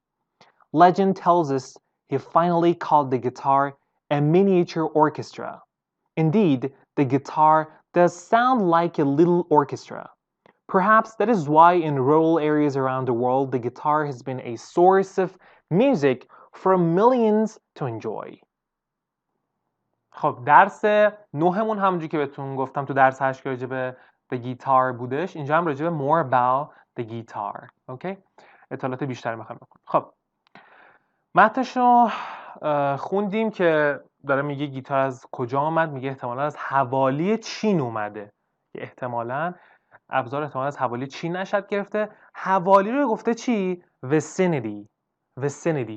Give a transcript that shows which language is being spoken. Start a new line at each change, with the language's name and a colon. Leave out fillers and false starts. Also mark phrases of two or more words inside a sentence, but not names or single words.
English: Legend tells us he finally called the guitar a miniature orchestra. Indeed, the guitar does sound like a little orchestra. Perhaps that is why in rural areas around the world, the guitar has been a source of music for millions to enjoy.
Persian: خب درس نهمون همونجوری که بهتون گفتم تو درس 8 که راجع به
English: the guitar
Persian: بودش، اینجا هم راجع به
English: more about the guitar.
Persian: اوکی؟ اطلاعات بیشتری میخوایم بکنیم. خب متنش رو خوندیم که داره میگه گیتار از کجا آمد، میگه احتمالاً از حوالی چین اومده. احتمالاً ابزار از حوالی چین نشد گرفته. حوالی رو گفته چی؟ vicinity.